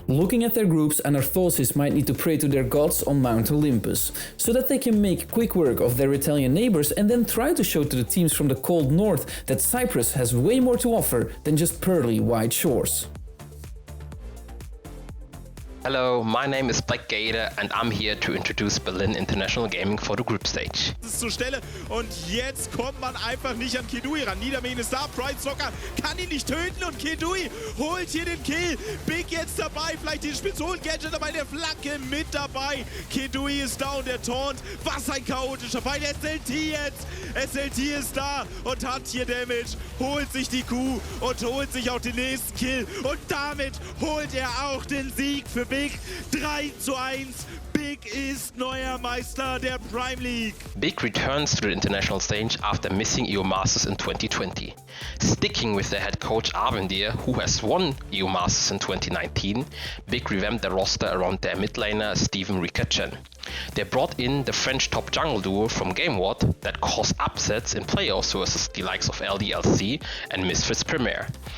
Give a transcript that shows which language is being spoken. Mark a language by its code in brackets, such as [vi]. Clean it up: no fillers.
[en] Looking at their groups, ANARTHOSIS might need to pray to their gods on Mount Olympus, so that they can make quick work of their Italian neighbors and then try to show to the teams from the cold north that Cyprus has way more to offer than just pearly white shores. Hello, my name is Black Gator and I'm here to introduce Berlin International Gaming for the group stage. [de] Zur Stelle und jetzt kommt man einfach nicht an Kidui ran. Niedermain ist da, Pride Soccer kann ihn nicht töten und Kidui holt hier den Kill. Big jetzt dabei, vielleicht den Spitzholen-Gadget dabei, der Flanke mit dabei. Kidui ist da und der Taunt, was ein chaotischer Fight. SLT jetzt, SLT ist da und hat hier Damage, holt sich die Kuh und holt sich auch den nächsten Kill. Und damit holt er auch den Sieg für Big. 3:1. Big ist neuer Meister der Primeleague. [en] Big returns to the international stage after missing EUMasters in 2020. Sticking with their head coach Arvendir, who has won EUMasters in 2019, Big revamped their roster around their mid laner Steven Rikachen. They brought in the French top jungle duo from GameWard that caused upsets in playoffs versus the likes of LDLC and MISFITS Premier.